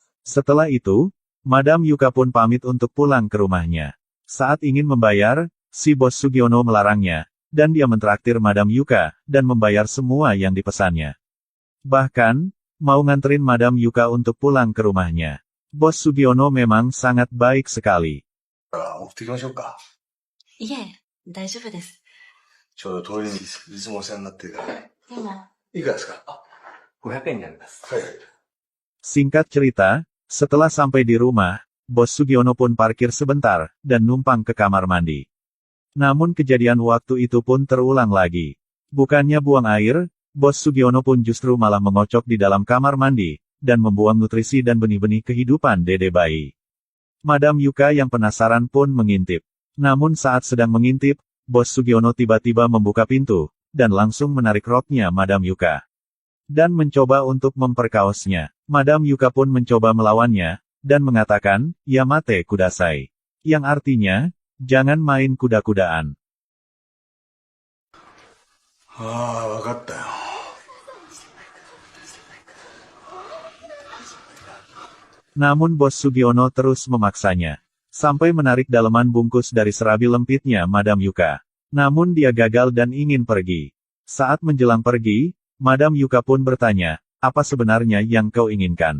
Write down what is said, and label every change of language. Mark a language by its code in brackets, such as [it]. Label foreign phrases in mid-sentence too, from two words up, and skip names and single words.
[id] Setelah itu, Madam Yuka pun pamit untuk pulang ke rumahnya. Saat ingin membayar, si bos Sugiono melarangnya, dan dia mentraktir Madam Yuka, dan membayar semua yang dipesannya. Bahkan, mau nganterin Madam Yuka untuk pulang ke rumahnya. Bos Sugiono memang sangat baik sekali. [ja] 送ってきましょうか。いえ、大丈夫です。ちょうど通りにいつもお世話になってるから。でも、いくらですか？あ、500円になります。はいはい。 [id] Singkat cerita, setelah sampai di rumah, bos Sugiono pun parkir sebentar, dan numpang ke kamar mandi. Namun kejadian waktu itu pun terulang lagi. Bukannya buang air, bos Sugiono pun justru malah mengocok di dalam kamar mandi, dan membuang nutrisi dan benih-benih kehidupan dede bayi. Madam Yuka yang penasaran pun mengintip. Namun saat sedang mengintip, bos Sugiono tiba-tiba membuka pintu, dan langsung menarik roknya Madam Yuka. Dan mencoba untuk memperkaosnya. Madam Yuka pun mencoba melawannya, dan mengatakan, [ja] Yamate kudasai. [id] Yang artinya, jangan main kuda-kudaan. [ja] ああ、わかったよ。 [id] Namun bos Sugiono terus memaksanya. Sampai menarik daleman bungkus dari serabi lempitnya Madam Yuka. Namun dia gagal dan ingin pergi. Saat menjelang pergi, Madam Yuka pun bertanya, apa sebenarnya yang kau inginkan?